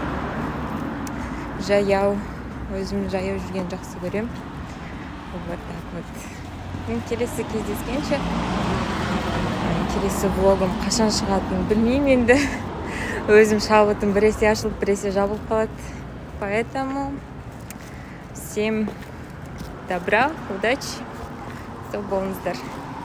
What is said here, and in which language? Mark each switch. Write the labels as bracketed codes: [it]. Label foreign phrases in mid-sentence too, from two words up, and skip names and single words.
[kk] Жаяу. Өзім жаяу жүрген жақсы көрем. [ru] Вот так вот. [kk] Мен келесі кездескенше. Келесі влогым қашан шығатынын білмеймін енді. Өзім шабытым біресе ашылып, біресе жабылып қалады. [ru] Поэтому всем добра, удачи. [kk] Сау болыңыздар.